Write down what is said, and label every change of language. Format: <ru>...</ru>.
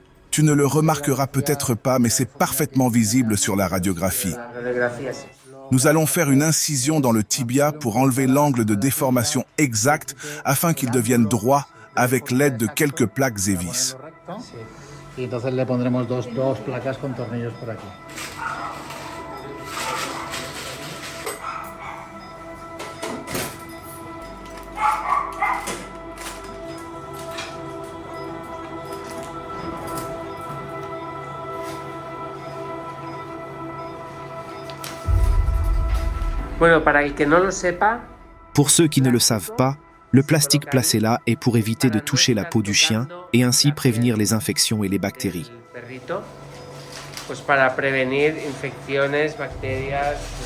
<fr>Tu ne le remarqueras peut-être pas, mais c'est parfaitement visible sur la radiographie. Nous allons faire une incision dans le tibia pour enlever l'angle de déformation exact afin qu'il devienne droit avec l'aide de quelques plaques et vis.</fr> <es>Y entonces le pondremos dos placas con tornillos por aquí. Bueno, para el que no lo sepa,</es> <fr>Pour ceux qui ne le savent pas, le plastique placé là est pour éviter de toucher la peau du chien et ainsi prévenir les infections et les bactéries.</fr> <es>el perrito, pues para prevenir infecciones, bacterias.</es>